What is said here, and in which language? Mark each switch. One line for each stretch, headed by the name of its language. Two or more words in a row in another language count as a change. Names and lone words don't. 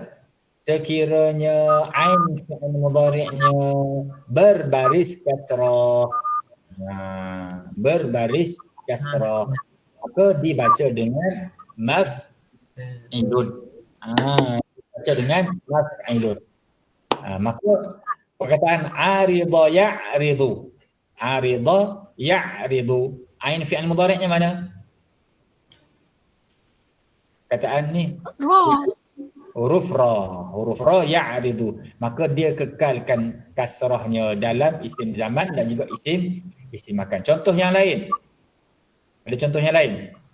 Malay: Sekiranya ain fi'il mudhari'nya berbaris kasrah. Berbaris kasrah. Maka dibaca dengan maf'ilun. Baca dengan maf'ilun. Maka perkataan
Arabic: arida ya'ridu. Arida ya'ridu.
Malay: Ain fi'il mudhari'nya mana? Kataan ni Ra. huruf ra ya'ridu. Maka dia kekalkan kasrahnya dalam isim zaman dan juga isim makan. Contoh yang lain. Ada contoh yang lain?